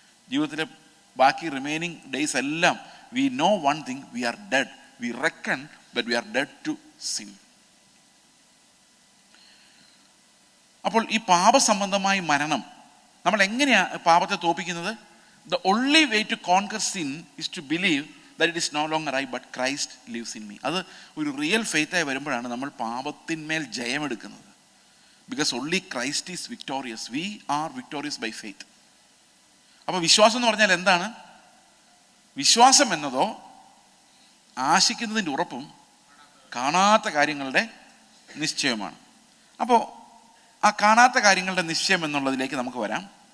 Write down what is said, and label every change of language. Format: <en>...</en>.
<ml>ജീവിതത്തിലെ ബാക്കി</ml> <en>Remaining days എല്ലാം we know one thing, we are dead. We reckon that we are dead to sin.</en> <ml>അപ്പോൾ ഈ പാപസംബന്ധമായ മരണം, നമ്മൾ എങ്ങനെയാണ് പാപത്തെ തോൽപ്പിക്കുന്നത്?</ml> <en>The only way to conquer sin is to believe that it is no longer I but Christ lives in me.</en> <ml>അത് ഒരു real ഫെയ്ത്തായി വരുമ്പോഴാണ് നമ്മൾ പാപത്തിന്മേൽ ജയമെടുക്കുന്നത്.</ml> <en>Because only Christ is victorious. We are victorious by faith.</en> <ml>അപ്പോൾ വിശ്വാസം എന്ന് പറഞ്ഞാൽ എന്താണ്? വിശ്വാസം എന്നതോ ആശിക്കുന്നതിൻ്റെ ഉറപ്പും കാണാത്ത കാര്യങ്ങളുടെ നിശ്ചയമാണ്. അപ്പോൾ ആ കാണാത്ത കാര്യങ്ങളുടെ നിശ്ചയം എന്നുള്ളതിലേക്ക് നമുക്ക് വരാം.</ml>